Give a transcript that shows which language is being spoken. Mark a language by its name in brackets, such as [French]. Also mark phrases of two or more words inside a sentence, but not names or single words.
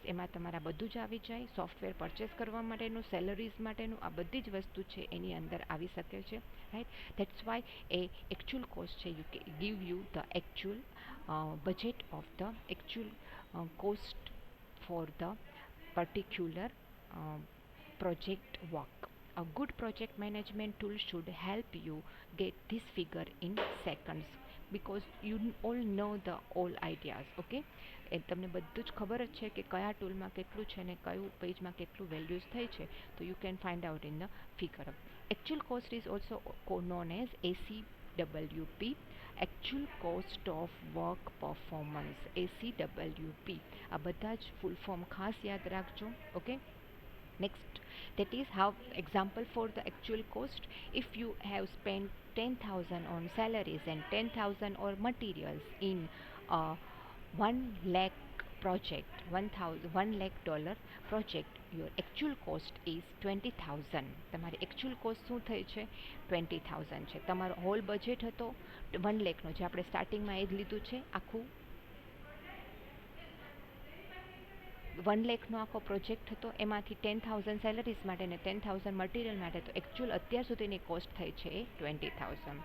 [Gujarati] એમાં તમારા બધું જ આવી જાય, [English] software purchase [Gujarati] કરવા માટેનું, સેલરીઝ માટેનું, આ બધી જ વસ્તુ છે એની અંદર આવી શકે છે. [English] Right, that's why એ actual cost છે you give you the actual budget of the actual cost for the particular project work. A good project management tool should help you get this figure in seconds because you all know the all ideas. [Gujarati] Okay, એ તમને બધું જ ખબર જ છે કે કયા ટૂલમાં કેટલું છે ને કયું પેજમાં કેટલું વેલ્યુઝ થઈ છે, તો [English] you can find out in the figure. Actual cost is also known as ACWP, actual cost of work performance, ACWP. [Gujarati] આ બધા જ [English] full form [Gujarati] ખાસ યાદ રાખજો. ઓકે, [English] next, that is how example for the actual cost. If you have spent 10,000 on salaries and 10,000 on materials in a 1 lakh project, $1 lakh project, your actual cost is 20,000. [Gujarati] તમારી [English] actual cost [Gujarati] શું થઈ છે, 20,000 છે. તમારો [English] whole budget [Gujarati] હતો 1 લાખનો, જે આપણે સ્ટાર્ટિંગમાં એ જ લીધું છે આખું 1 લાખનો આખો પ્રોજેક્ટ હતો, એમાંથી 10,000 સેલરીઝ માટે ને 10,000 મટીરિયલ માટે, તો એકચ્યુઅલ અત્યાર સુધીની કોસ્ટ થઈ છે એ 20,000.